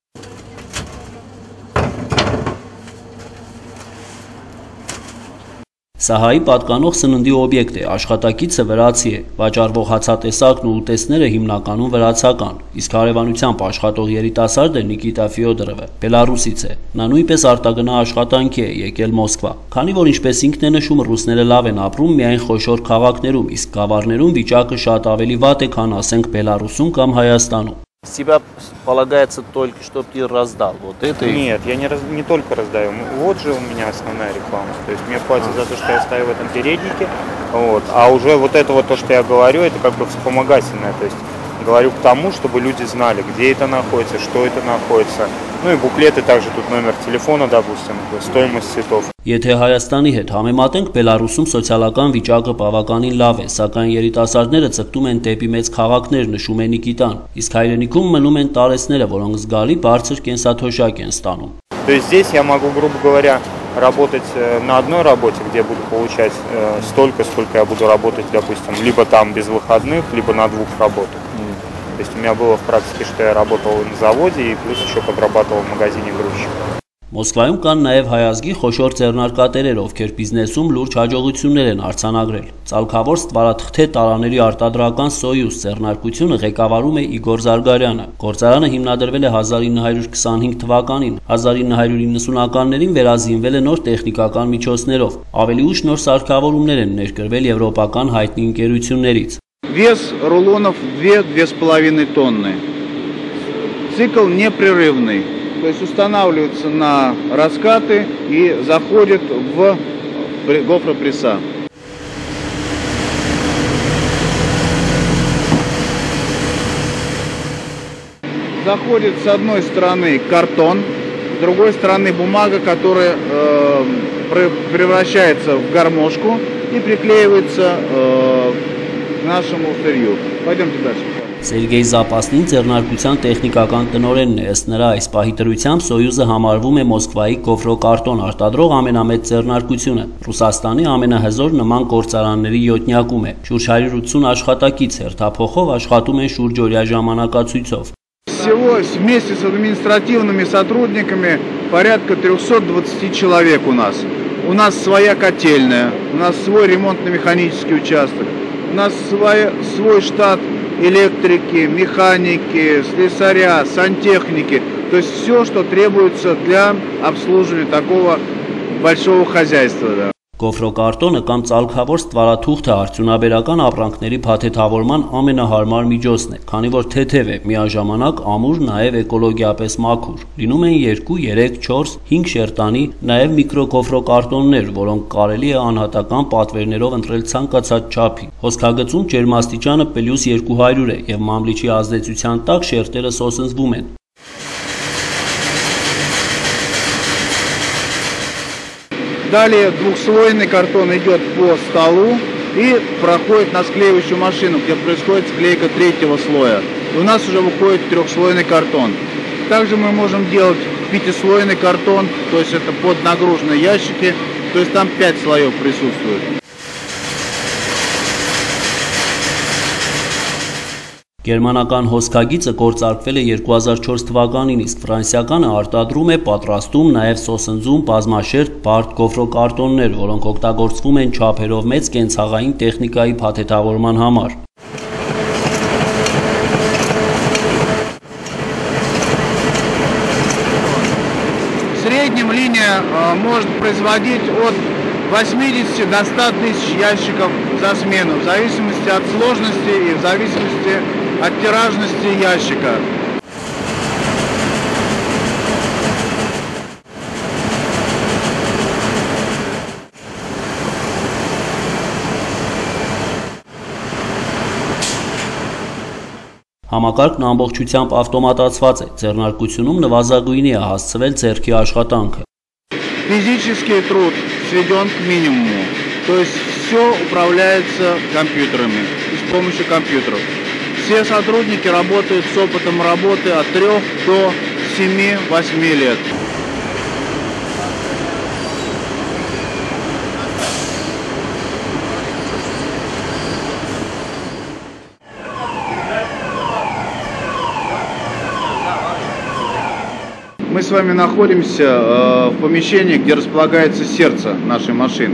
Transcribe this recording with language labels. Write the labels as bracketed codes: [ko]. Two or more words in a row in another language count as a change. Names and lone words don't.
[hy] Սա հայի պատկանող սննդի օբյեկտ է, աշխատակիցը վրացի է, վաճառվող հացատեսակն ու ուտեստները հիմնականում վրացական, իսկ հարևանությամբ աշխատող երիտասարդը Նիկիտա Ֆյոդորովը Բելարուսից է, նա նույնպես արտագնա աշխատանքի է եկել Մոսկվա, քանի որ ինչպես ինքն է նշում, ռուսները лав են ապրում միայն խոշոր քաղաքներում, իսկ գավառներում վիճակը շատ ավելի վատ է, քան ասենք Բելարուսում կամ Հայաստանում։ [ru] Тебя полагается только, чтобы ты раздал вот это? Нет, я не только раздаю. Вот же у меня основная реклама. То есть мне платят за то, что я стою в этом переднике. Вот. А уже вот это вот то, что я говорю, это как бы вспомогательное. То есть говорю к тому, чтобы люди знали, где это находится, что это находится. Ну и буклеты, также тут номер телефона, допустим, стоимость цветов. [hy] Եթե Հայաստանի հետ համեմատենք, Բելարուսում սոցիալական վիճակը բավականին լավ է, սակայն երիտասարդները ձգտում են դեպի մեծ քաղաքներ, նշում է Նիկիտան, իսկ հայրենիքում մնում են տարեցները, որոնք զգալի բարձր կենսաթոշակ են ստանում։ [ru] То есть здесь я могу, грубо говоря, работать на одной работе, где буду получать столько, сколько я буду работать, допустим, либо там без выходных, либо на двух работах. То есть у меня было в практике, что я работал на заводе и плюс еще подрабатывал в магазине грузчиком. [hy] Մոսկվայում կան նաև հայ ազգի խոշոր ձեռնարկատերեր, ովքեր բիզնեսում լուրջ հաջողություններ են արձանագրել։ Ծալքավոր ստվարաթղթե տարաների արտադրական Սոյուզ ձեռնարկությունը ղեկավարում է Իգոր Զարգարյանը։ Գործարանը հիմնադրվել է 1925 թվականին, 1990-ականներին վերազինվել է նոր տեխնիկական միջոցներով։ Ավելի ուշ նոր սարքավորումներ են ներկրվել եվրոպական հայտնի ընկերություններից։ [ru] Вес рулонов 2–2,5 тонны. Цикл непрерывный. То есть устанавливается на раскаты и заходит в гофропресса. Заходит с одной стороны картон, с другой стороны бумага, которая превращается в гармошку и приклеивается к нашему сырью. Пойдемте дальше. [hy] Սերգեյ Զապասնին ձեռնարկության տեխնիկական տնօրենն է, ըստ նրա այս պահի դրությամբ Սոյուզը համարվում է Մոսկվայի գոֆրոկարտոն արտադրող ամենամեծ ձեռնարկությունը։ Ռուսաստանի ամենահզոր նման գործարանների յոթնյակում է։ Շուրջ 180 աշխատակից հերթափոխով աշխատում են շուրջօրյա ժամանակացույցով։ [ru] Всего вместе с административными сотрудниками порядка 320 человек у нас. У нас своя котельная, у нас свой ремонтно-механический участок, у нас свой штат электрики, механики, слесаря, сантехники. То есть все, что требуется для обслуживания такого большого хозяйства. Да. [hy] Գոֆրոկարտոնը կամ ծալքավոր ստվարաթուղթը արդյունաբերական ապրանքների փաթեթավորման ամենահարմար միջոցն է, քանի որ թեթև է, միաժամանակ ամուր, նաև էկոլոգիապես մաքուր։ Լինում են 2, 3, 4, 5 շերտանի, նաև միկրոգոֆրոկարտոններ, որոնք կարելի է անհատական պատվերներով ընտրել ցանկացած չափի։ Հոսքագծում ջերմաստիճանը +200 է եւ մամլիչի ազդեցության տակ շերտերը սոսնձվում են։ [ru] Далее двухслойный картон идет по столу и проходит на склеивающую машину, где происходит склейка третьего слоя. И у нас уже выходит трехслойный картон. Также мы можем делать пятислойный картон, то есть это под нагруженные ящики, то есть там 5 слоев присутствует. [hy] Գերմանական հոսքագիծը գործարկվել է 2004 թվականին, իսկ ֆրանսիականը արտադրում է, պատրաստում, նաև սոսնձում բազմաշերտ բարդ գոֆրոկարտոններ, որոնք օգտագործվում են չափերով մեծ կենցաղային տեխնիկայի փաթեթավորման համար։ [ru] В среднем линия может производить от 80 до 100 тысяч ящиков за смену, в зависимости от сложности и в зависимости от тиражности ящика. [hy] Համակարգն ամբողջությամբ ավտոմատացված է, ձեռնարկությունում նվազագույնի է հասցվել ձեռքի աշխատանքը։ [ru] Физический труд сведен к минимуму, то есть все управляется компьютерами, с помощью компьютеров. Все сотрудники работают с опытом работы от 3 до 7-8 лет. Мы с вами находимся в помещении, где располагается сердце нашей машины.